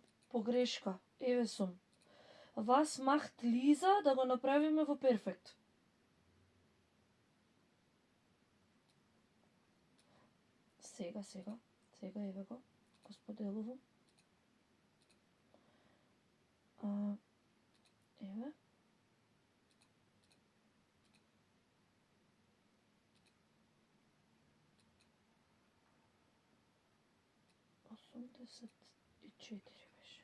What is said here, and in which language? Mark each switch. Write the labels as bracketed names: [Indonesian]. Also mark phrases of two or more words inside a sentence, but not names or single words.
[Macedonian] Погрешка. Еве сум. [German] Was macht Lisa [Macedonian] да го направиме во перфект. Сега, еве го споделувам. Еве. Осумдесет и четири беше.